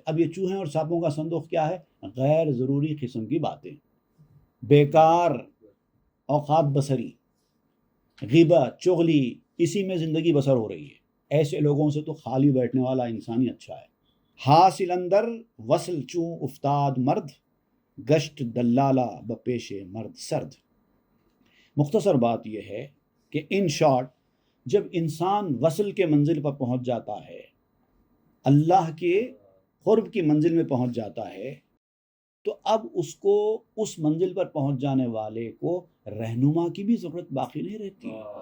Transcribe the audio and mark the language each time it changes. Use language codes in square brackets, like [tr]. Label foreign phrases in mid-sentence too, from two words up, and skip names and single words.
[ur] اب یہ چوہے اور سانپوں کا صندوق کیا ہے؟ غیر ضروری قسم کی باتیں، بیکار اوقات بسری، غیبت، چغلی، اسی میں زندگی بسر ہو رہی ہے۔ ایسے لوگوں سے تو خالی بیٹھنے والا انسان ہی اچھا ہے۔ [fa] حاصل اندر وصل چوں افتاد مرد، گشت دلالہ بپیش مرد سرد۔ [ur] مختصر بات یہ ہے کہ [en] in short [ur] جب انسان وصل کے منزل پر پہنچ جاتا ہے، اللہ کے قرب کی منزل میں پہنچ جاتا ہے، تو اب اس کو اس منزل پر پہنچ جانے والے کو رہنما کی بھی ضرورت باقی نہیں رہتی۔